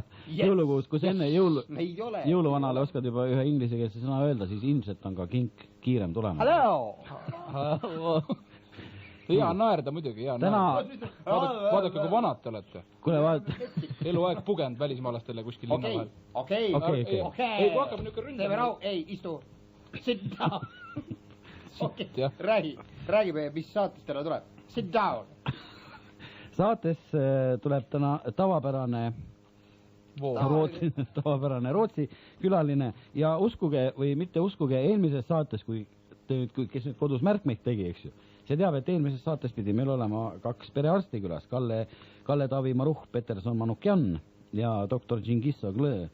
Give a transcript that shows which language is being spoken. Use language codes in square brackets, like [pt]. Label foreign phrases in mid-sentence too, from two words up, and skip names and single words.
[et] Jõulukuus, kus enne jõuluvanale oskad juba ühe inglisekeelse sõna öelda, siis ilmselt on ka kink kiirem tulema. Hello! Hea naerda muidugi, hea naerda. Vaadake, kui vanad te olete. Kuule, vaadake. Eluaeg pugenud välismaalastele kuskil linna vahel. Okei. Ei, kui hakkab niuke ründama. Teeme rahu, ei, istu. [en] Sit down. [et] Räägi, mis saates täna tuleb. [en] Sit down. [et] Saates tuleb täna tavapärane Rootsi külaline ja uskuge või mitte uskuge, eelmises saates, kes nüüd kodus märkmeid tegi, eks ju, see teab, et eelmises saates pidi meil olema 2 perearsti külas, Kalle Taavi Maruh, Peterson Manukjan ja doktor Džingis Oglõ.